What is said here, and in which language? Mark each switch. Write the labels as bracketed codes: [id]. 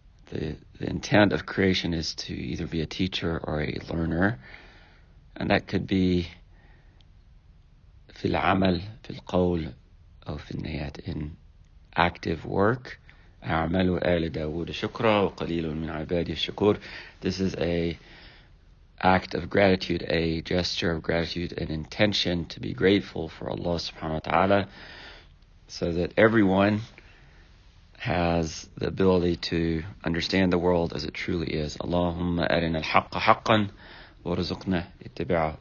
[en] The intent of creation is to either be a teacher or a learner, and that could be [ar] في العمل في القول أو في النيات, [en] in active work. [ar] أعمل آل داود شكرا وقليل من عبادي الشكور. [en] This is a act of gratitude, a gesture of gratitude, an intention to be grateful for Allah subhanahu wa ta'ala, so that everyone has the ability to understand the world as it truly is. [ar] Allahumma arina al-haqqa haqqan warzuqna ittiba'ah.